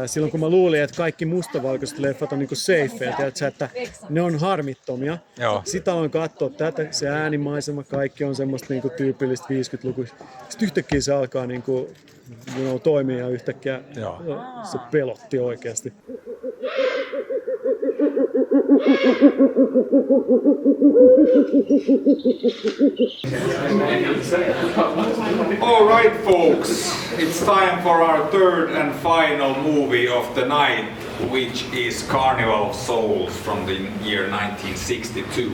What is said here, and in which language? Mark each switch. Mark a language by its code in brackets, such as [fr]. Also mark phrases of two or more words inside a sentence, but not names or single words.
[fi] Silloin kun mä luulin, että kaikki mustavalkoiset leffat on niinku safeja, että ne on harmittomia. Joo. Sitä aloin katsoa tätä, se äänimaisema, kaikki on semmoista niinku tyypillistä 50-lukuista. Sitten yhtäkkiä se alkaa niinku, toimia ja yhtäkkiä se pelotti oikeasti. [en] All right, folks, it's time for our third and final movie of the night, which is Carnival of Souls from the year 1962.